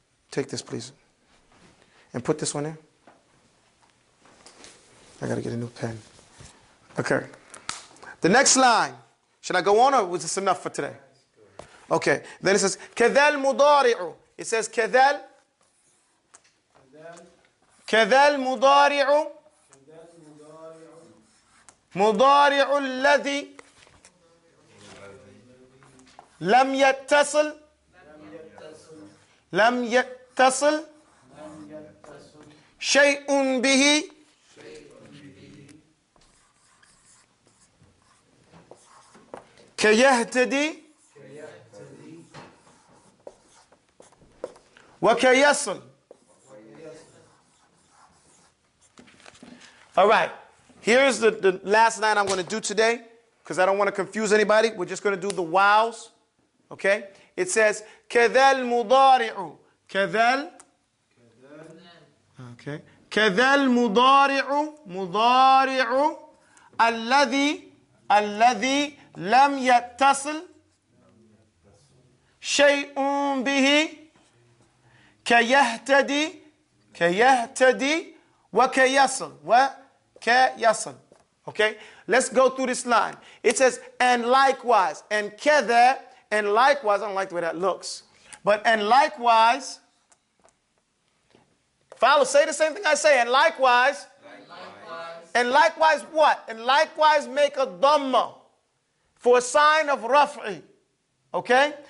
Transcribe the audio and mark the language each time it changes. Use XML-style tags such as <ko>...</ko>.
<en>Take this, please. And put this one in. I got to get a new pen. Okay. The next line. Should I go on or was this enough for today? Okay. Then it says,</en> <ar>كَذَا الْمُضَارِعُ.</ar> <en>It says,</en> <ar>كَذَا الْمُضَارِعُ مضارع الذي لم يتصل شيء به كيهتدي وكيصل.</ar> <en>All right. Here's the last line I'm going to do today, because I don't want to confuse anybody. We're just going to do the wows. Okay? It says,</en> <ar>كَذَا الْمُضَارِعُ. كَذَا.</ar> <en>Okay.</en> <ar>كَذَا الْمُضَارِعُ. مُضَارِعُ. الذي لم يتصل شيء به كيهتدي وكيصل.</ar> <en>Yasal. Okay? Let's go through this line. It says, and likewise, and kether, and likewise, I don't like the way that looks. But, and likewise, follow, say the same thing I say, and likewise, And likewise what? And likewise make a dhamma for a sign of raf'i. Okay?</en>